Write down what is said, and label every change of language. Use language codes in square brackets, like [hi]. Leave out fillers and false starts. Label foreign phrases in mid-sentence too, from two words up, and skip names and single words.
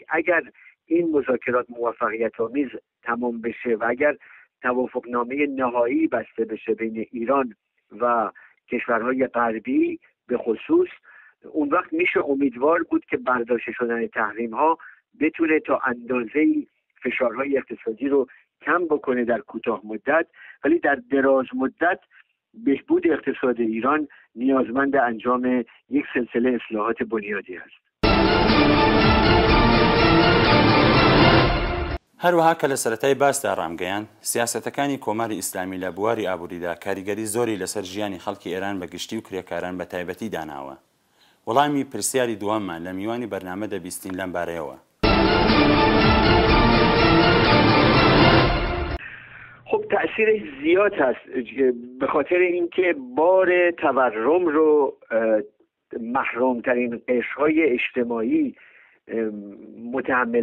[fa] اگر این مذاکرات موفقیت آمیز تمام بشه و اگر توافقنامه نهایی بسته بشه بین ایران و کشورهای غربی به خصوص، اون وقت میشه امیدوار بود که برداشته شدن تحریم ها بتونه تا اندازه‌ای فشارهای اقتصادی رو کم بکنه در کوتاه مدت، ولی در دراز مدت بهبود اقتصاد ایران نیازمند انجام یک سلسله اصلاحات بنیادی است. [ckb] هەروەها کە لە سەرەتای باسدا ڕامگەیان سیاسەتەکانی کۆماری ئیسلامی لە بواری ئابووریدا کاریگەری زۆری لەسەر ژیانی خەڵکی ئێران بە گشتی و کرێکاران بە تایبەتی داناوە. وەڵامی پرسیاری دووەممان لە میوانی بەرنامە دەبیستین لەم بارەیەوە. [fa] خب تأثیرش زیاد هست، به خاطر اینکه بار تورم رو محرومترین قشرهای اجتماعی متحمل